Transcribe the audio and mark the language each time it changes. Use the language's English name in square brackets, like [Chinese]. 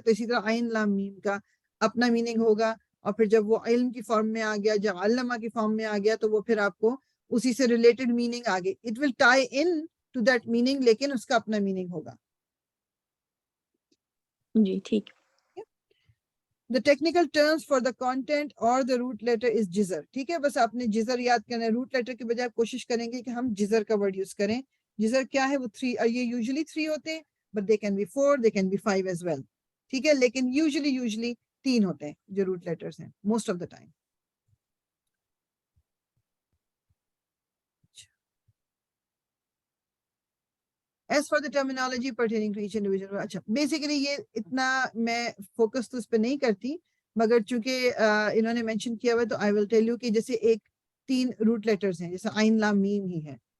[Urdu] تو اسی طرح عین لام میم کا اپنا میننگ ہوگا, اور پھر جب وہ علم کی فارم میں آ گیا, جب علامہ کی فارم میں آ گیا, تو وہ پھر آپ کو اسی سے ریلیٹڈ میننگ آگے, [English] it will tie into that meaning, [Urdu] لیکن اس کا اپنا میننگ ہوگا. جی ٹھیک. [English] The technical terms for the content or the root letter is جزر. [Urdu] ٹھیک ہے, بس آپ نے جزر یاد کرنا ہے. روٹ لیٹر کے بجائے کوشش کریں گے کہ ہم جزر کا ورڈ یوز کریں. جزر کیا ہے, وہ 3, یہ یوزلی 3 ہوتے ہیں, [English] but they can be 4, they can be 5 as well. [Urdu] ٹھیک ہے, لیکن یوزلی 3 ہوتے ہیں جو روٹ لیٹرز ہیں most of the time. [English] As for the terminology pertaining to each individual, [Urdu] اچھا بیسیکلی یہ اتنا میں فوکس تو اس پہ نہیں کرتی, مگر چونکہ انہوں نے مینشن کیا ہوا ہے تو [English] I will tell you [Urdu] کہ جیسے 3 روٹ لیٹرز ہیں, جیسے عین لام میم ہی ہے.